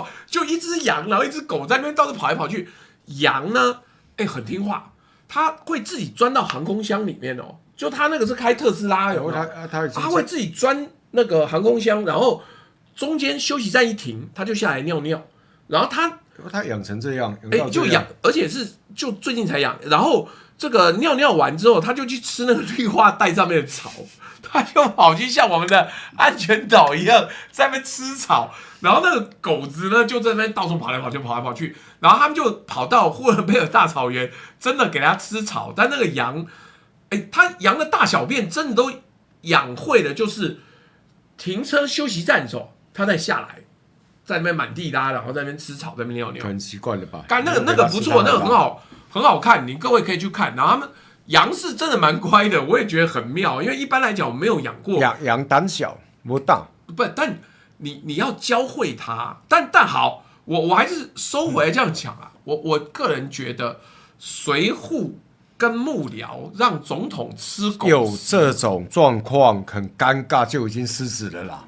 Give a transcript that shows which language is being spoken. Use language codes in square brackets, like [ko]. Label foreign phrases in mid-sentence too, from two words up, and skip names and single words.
[zh] 就一隻羊，然後一隻狗在那邊到處跑來跑去。羊呢，很聽話， 他會自己鑽到航空箱裡面哦，就他那個是開特斯拉，有沒有？他會自己鑽那個航空箱，然後中間休息站一停，他就下來尿尿，然後他養成這樣，就養，而且是就最近才養，然後這個尿完之後，他就去吃那個綠化帶上面的草，他就跑去像我們的安全島一樣在那邊吃草，然後那個狗子呢就在那邊到處跑來跑去，然後他們就跑到呼倫貝爾大草原，真的給它吃草，但那個羊，它羊的大小便真的都養會了，就是停車休息站的時候，它再下來。在那邊滿地拉，然後在那邊吃草，在那邊尿尿，很習慣了吧？那個不錯，那個很好看，你各位可以去看。然後他们羊是真的蠻乖的，我也覺得很妙，因為一般來講我沒有養過。羊膽小不大，不，但你要教會它。但好，我還是收回來這樣講啊。我個人覺得隨扈跟幕僚讓總統吃狗有這種狀況，很尷尬，就已經失職了啦。